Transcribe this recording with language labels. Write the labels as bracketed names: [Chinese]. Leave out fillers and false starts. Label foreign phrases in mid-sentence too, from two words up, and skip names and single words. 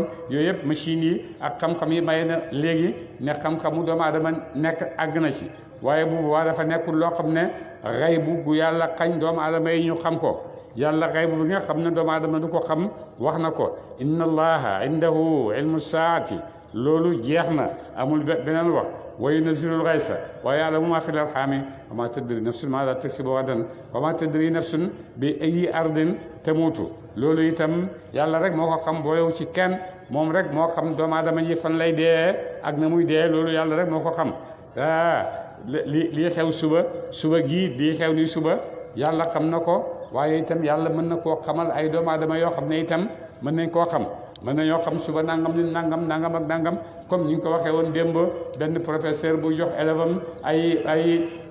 [Wolof] yooyu yëpp machines yi ak xam-xam yi may na léegi ne xam-xamu doomu aadama nekk àgg na ci waaye bu boobaa dafa nekkul loo xam ne xaybu gu yàlla xañ doomu aadama yi ñu xam ko yàlla xaybu bi nga xam ne doomu aadama du ko xam wax na ko [Arabic] إن الله عنده علم الساعة [Wolof] loolu jeex na amul beneen wax [Arabic] وينزل الغيث ويعلم ما في الأرحام وما تدري نفس ماذا تكسب غدا وما تدري نفس بأي أرض تموت [Wolof] loolu itam yàlla rek moo ko xam boolewu ci kenn moom rek moo xam doomu aadama yi fan lay dee ak na muy dee loolu yàlla rek moo ko xam lii xew suba gii lii xew ni suba yàlla xam na ko waaye itam yàlla mën na koo xamal ay doomu aadama yoo xam ne itam mën nañ koo xam mën nañoo xam suba nangam ni nangam ak nangam comme ni ñu ko waxee woon démb benn professeur bu jox élève am ay